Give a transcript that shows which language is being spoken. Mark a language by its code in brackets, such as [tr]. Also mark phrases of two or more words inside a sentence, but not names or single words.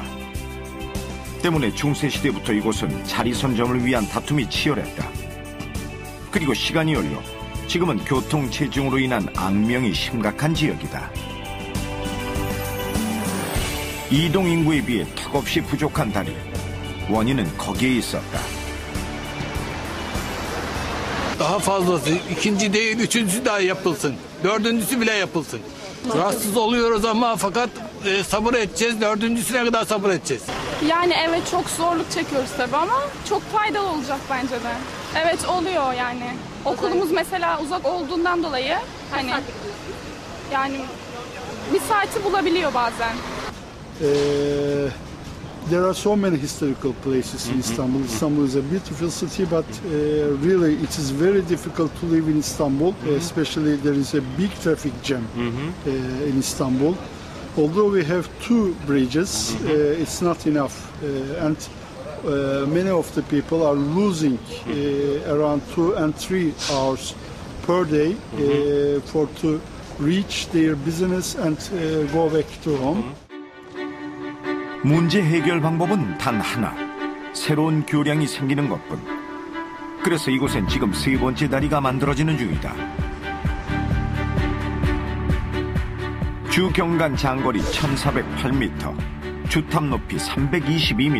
[ko] 때문에 중세시대부터 이곳은 자리 선점을 위한 다툼이 치열했다. 그리고 시간이 흘러 지금은 교통체증으로 인한 악명이 심각한 지역이다. 이동인구에 비해 턱없이 부족한 다리. 원인은 거기에 있었다. [tr] Daha fazlası, ikinci değil, üçüncüsü daha yapılsın. Dördüncüsü bile yapılsın. Rahatsız oluyoruz ama fakat sabır edeceğiz. Dördüncüsüne kadar sabır edeceğiz. Yani evet çok zorluk çekiyoruz tabii ama çok faydalı olacak bence de. Evet oluyor yani. Okulumuz mesela uzak olduğundan dolayı hani yani bir saati bulabiliyor bazen. [en] There are so many historical places in Istanbul. Istanbul is a beautiful city, but really it is very difficult to live in Istanbul. Especially there is a big traffic jam in Istanbul. Although we have 2 bridges, it's not enough, and many of the people are losing around 2 and 3 hours per day to reach their business and go back to home. [ko] 문제 해결 방법은 단 하나. 새로운 교량이 생기는 것뿐. 그래서 이곳엔 지금 3번째 다리가 만들어지는 중이다. 주 경간 장거리 1408m, 주탑 높이 322m.